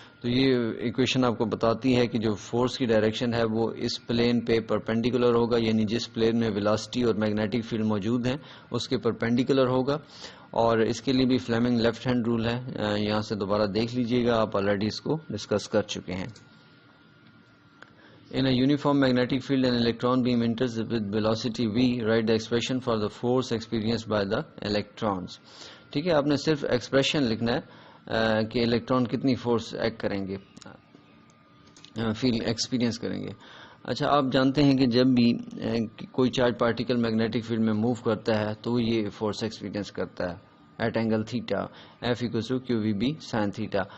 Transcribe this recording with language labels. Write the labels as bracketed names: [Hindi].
[Urdu] تو یہ ایکویشن آپ کو بتاتی ہے کہ جو فورس کی ڈائریکشن ہے وہ اس پلین پہ پرپینڈیکولر ہوگا, یعنی جس پلین میں ویلاسٹی اور میگنیٹک فیلڈ موجود ہیں اس کے پرپینڈیکولر ہوگا. اور اس کے لیے بھی فلیمنگ لیفٹ ہینڈ رول ہے, یہاں سے دوبارہ دیکھ لیجئے گا, آپ آلریڈی اس کو ڈسکس کر چکے ہیں. [English] In a uniform magnetic field, an electron beam enters with velocity v. Write the expression for the force experienced by the electrons. [Urdu] ٹھیک ہے, آپ نے صرف ایکسپریشن لکھنا ہے کہ الیکٹران کتنی فورس ایکٹ کریں گے, فیل ایکسپیرینس کریں گے. اچھا, آپ جانتے ہیں کہ جب بھی کوئی چارج پارٹیکل میگنیٹک فیلڈ میں موو کرتا ہے تو وہ یہ فورس ایکسپیرینس کرتا ہے at angle theta, F equals to Q we be sine theta.